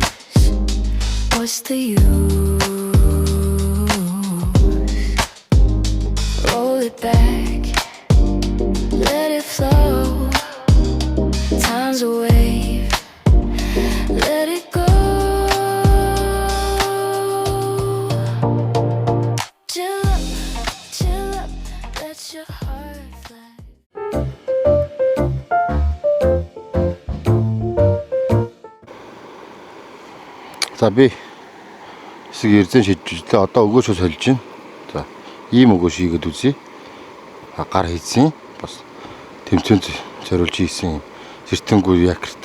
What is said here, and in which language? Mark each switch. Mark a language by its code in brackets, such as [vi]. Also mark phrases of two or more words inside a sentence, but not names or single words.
[en] What's the use? Roll it back, let it flow. Time's a wave, let it go. Chill up, let your heart fly. [mn] за би хэсэг эрдэн шийдчихлээ. Одоо өгөөшөө сольж байна. За ийм өгөөш хийгээд үзье. Гар хийсэн. Бас тэмцээнд зориулж хийсэн сэртэнгүү якортай.